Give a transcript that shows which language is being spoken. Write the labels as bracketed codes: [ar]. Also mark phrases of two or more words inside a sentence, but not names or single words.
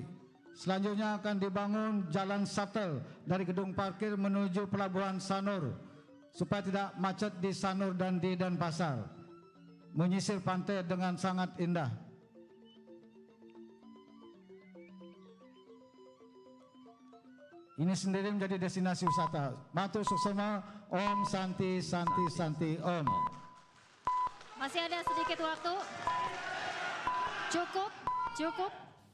[id] Selanjutnya akan dibangun jalan shuttle dari gedung parkir menuju Pelabuhan Sanur supaya tidak macet di Sanur dan di Denpasar, menyisir pantai dengan sangat indah. Ini sendiri menjadi destinasi wisata. [ban] Matur suksema, [sa] Om Santi Santi Santi Om. [id] Masih ada sedikit waktu. Cukup, cukup.